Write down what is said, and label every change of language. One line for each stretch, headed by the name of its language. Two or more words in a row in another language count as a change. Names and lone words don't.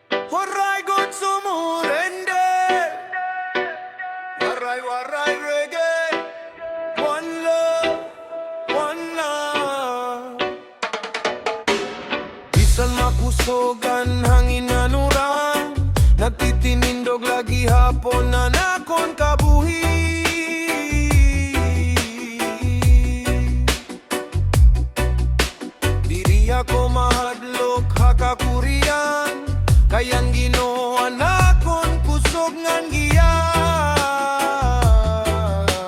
Waray: Waray good sumurender. Waray Reggae.
English: One love, one love.
Waray: Bisan makusogan hangin anuran, nagtitinindog lagi hapon na nakon kabuhi. Diri ako mahadlok hakakurian, kayang ginoan akon kusog ngan giyan.